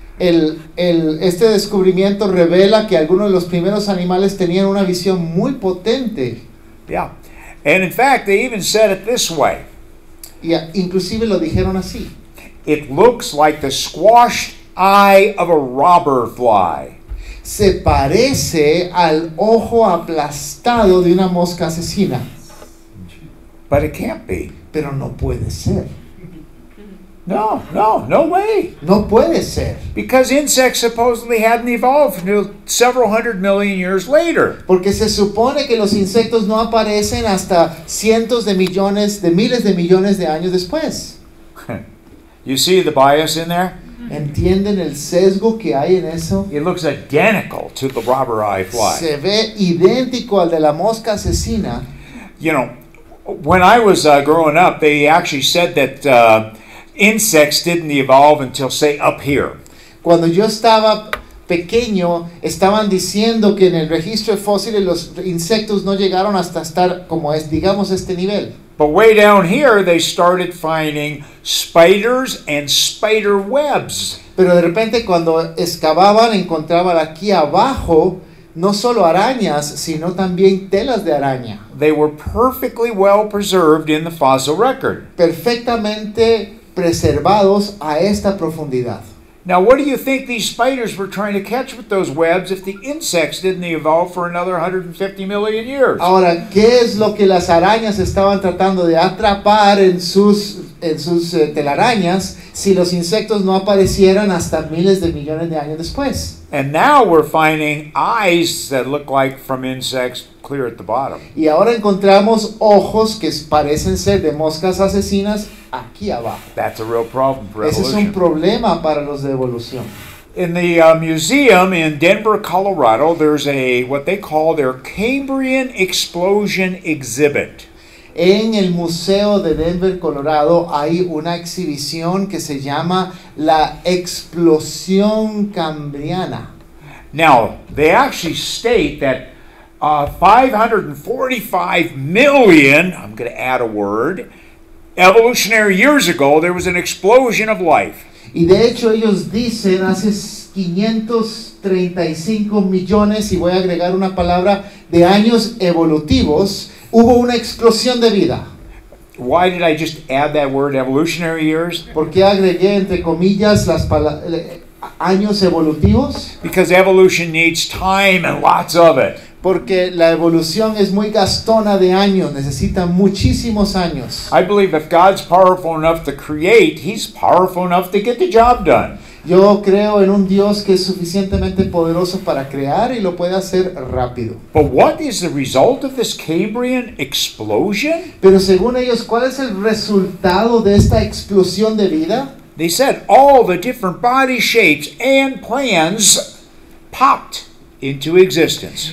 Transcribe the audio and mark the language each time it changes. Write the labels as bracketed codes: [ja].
[es] Este descubrimiento revela que algunos de los primeros animales tenían una visión muy potente. [en] Yeah. And in fact, they even said it this way. [es] Y inclusive lo dijeron así. [en] It looks like the squashed eye of a robber fly. [es] Se parece al ojo aplastado de una mosca asesina. [en] But it can't be. [es] Pero no puede ser. [en] No way. [es] No puede ser. [en] Because insects supposedly hadn't evolved until several 100 million years later. [es] Porque se supone que los insectos no aparecen hasta cientos de millones, de miles de millones de años después. [en] You see the bias in there? [es] ¿Entienden el sesgo que hay en eso? [en] It looks identical to the robber eye fly. [es] Se ve idéntico al de la mosca asesina. [en] You know, when I was growing up, they actually said that insects didn't evolve until, say, up here. [es] Cuando yo estaba pequeño, estaban diciendo que en el registro de fósiles los insectos no llegaron hasta estar como es, digamos, este nivel. [en] But way down here, they started finding spiders and spider webs. [es] Pero de repente cuando excavaban, encontraban aquí abajo no solo arañas, sino también telas de araña. [en] They were perfectly well preserved in the fossil record. [es] Perfectamente preservados a esta profundidad. [en] Now, what do you think these spiders were trying to catch with those webs if the insects didn't evolve for another 150 million years? [es] Ahora, ¿qué es lo que las arañas estaban tratando de atrapar en sus telarañas si los insectos no aparecieran hasta miles de millones de años después? [en] And now we're finding eyes that look like from insects clear at the bottom. [es] Y ahora encontramos ojos que parecen ser de moscas asesinas aquí abajo. [en] That's a real problem for [es] Ese es un [en] evolution. [es] problema para los de evolución. [en] In the museum in Denver, Colorado, there's what they call their Cambrian explosion exhibit. [es] En el Museo de Denver, Colorado, hay una exhibición que se llama la explosión cambriana. [en] Now, they actually state that 545 million, I'm going to add a word, evolutionary years ago, there was an explosion of life. [es] Y de hecho ellos dicen hace 535 millones, y voy a agregar una palabra, de años evolutivos, hubo una explosión de vida. [en] Why did I just add that word, evolutionary years? [es] ¿Por qué agregué entre comillas las años evolutivos? [en] Because evolution needs time and lots of it. [es] Porque la evolución es muy gastona de años, necesita muchísimos años. [en] I believe if God's powerful enough to create, He's powerful enough to get the job done. [es] Yo creo en un Dios que es suficientemente poderoso para crear y lo puede hacer rápido. [en] But what is the result of this Cambrian explosion? [es] Pero según ellos, ¿cuál es el resultado de esta explosión de vida? [en] They said all the different body shapes and plans popped into existence.